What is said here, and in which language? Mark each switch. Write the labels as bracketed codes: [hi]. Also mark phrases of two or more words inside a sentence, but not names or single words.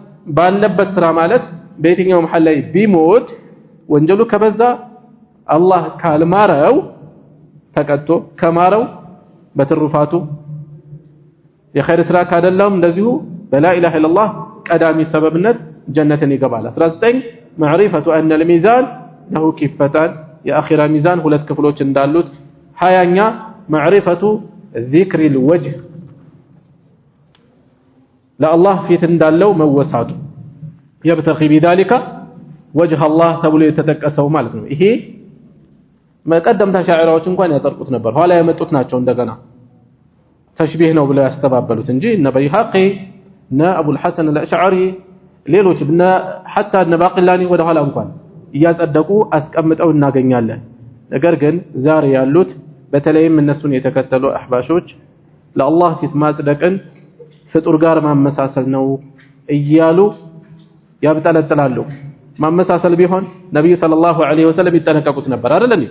[am] ባለበት ስራ ማለት በየትኛው መሐል ላይ ቢሞት ወንጀሉ ከበዛ አላህ ካልማረው ተቀጥቶ ከማረው በትሩፋቱ የኸይር ስራ ካደለም እንደዚሁ በላ ኢላሃ ኢላላህ ቀዳሚ ሰበብነት ጀነትን ይገባል። 19 ማዕሪፈቱ አነ [ar] الميزان له كفتان [am] የአኺራ ሚዛን ሁለት ክፍሎች እንዳሉት። 20ኛ ማዕሪፈቱ [ar] ذكر الوجه [am] ለአላህ ፊት እንዳለው መወሳቱ [ar] يبتغي بذلك وجه الله [am] ተብሎ የተጠቀሰው ማለት ነው። ይሄ መቀደምታ ሻዒራዎች እንኳን ያጠርቁት ነበር፣ ኋላ ያመጡት ናቸው እንደገና ተሽቢህ ነው ብለው ያስተባበሉት እንጂ እነ በይሃቂ እነ አቡል ሐሰን አልአሽዓሪ ሌሎች እነ ሐታ እነ ባቂላኒ ወደ ኋላ እንኳን እያጸደቁ አስቀምጠው እናገኛለን። ነገር ግን ዛሬ ያሉት በተለይም እነሱን የተከተሉ አህባሾች ለአላህ ፊት ማጽደቅን ፍጡር ጋር ማመሳሰል ነው እያሉ ያብጠለጥላሉ። ማመሳሰል ቢሆን ነብዩ [ar] صلى الله عليه وسلم [am] ይጠነቀቁት ነበር አይደል እንዴ?